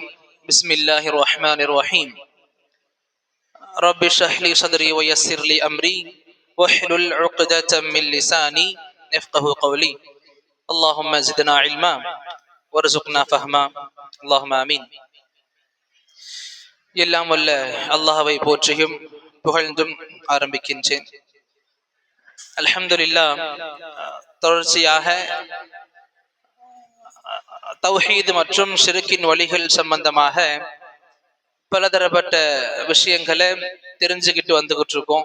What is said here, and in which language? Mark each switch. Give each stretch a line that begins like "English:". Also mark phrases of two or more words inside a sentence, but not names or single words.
Arabic: بسم الله الرحمن الرحيم. رب اشرح لي صدري ويسر لي أمري واحلل عقدة من لساني يفقه قولي. اللهم زدنا علما وارزقنا فهما. اللهم آمين.
Tamil: எல்லாம் வல்ல அல்லாஹ்வை போற்றியும் புகழ்ந்தும் ஆரம்பிக்கின்றேன். அல்ஹம்துலில்லாஹ், தொடர்ச்சியாக தௌஹீத் மற்றும் ஷிர்கின் வழிகள் சம்பந்தமாக பலதரப்பட்ட விஷயங்களை தெரிஞ்சுக்கிட்டு வந்துகிட்டு இருக்கோம்.